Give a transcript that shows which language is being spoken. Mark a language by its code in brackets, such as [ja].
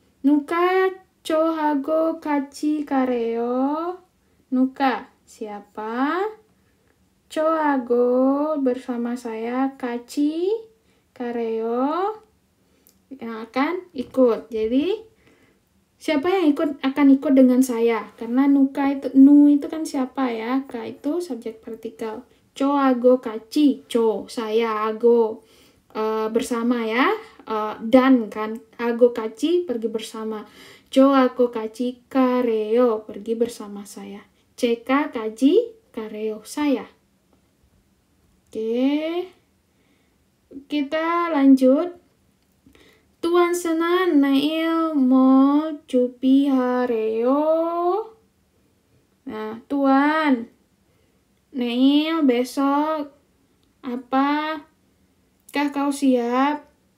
[ko] 누가 저하고 같이 가래요? 누가 [id] siapa? [ko] 저하고 [id] bersama saya, [ko] 같이 가래요 [id] yang akan ikut. Jadi siapa yang akan ikut dengan saya? Karena nu itu kan siapa ya? Ka itu subjek partikel. [ko] 저하고 같이, [id] saya, [ko] 하고 [id] bersama ya. Dan kan, [ko] 하고 같이 [id] pergi bersama. [ko] 저하고 같이 가래요 [id] pergi bersama saya. [ko] 제가 같이 가래요 [id] saya. Oke. Kita lanjut. Tuan Senan [ko] 내일 뭐 준비하래요? [id] Nah, Tuan, [ko] 내일 [id] besok apakah kau siap?